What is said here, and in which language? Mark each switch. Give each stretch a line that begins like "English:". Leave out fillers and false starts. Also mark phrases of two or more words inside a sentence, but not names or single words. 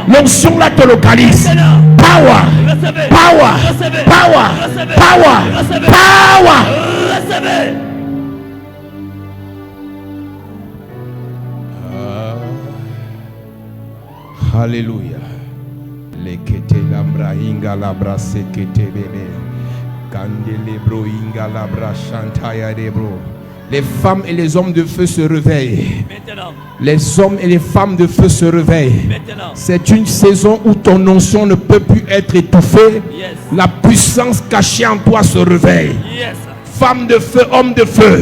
French: L'onction là te localise. Maintenant. Power. Recevez. Power. Recevez. Power. Recevez. Power. Recevez. Power. Recevez. Alléluia. Lekete lambra inga labra sekete bebe. Kandelebro inga labra shantaya debro. Les femmes et les hommes de feu se réveillent. Maintenant. Les hommes et les femmes de feu se réveillent. Maintenant. C'est une saison où ton onction ne peut plus être étouffée. Yes. La puissance cachée en toi se réveille. Yes. Femme de feu, homme de feu,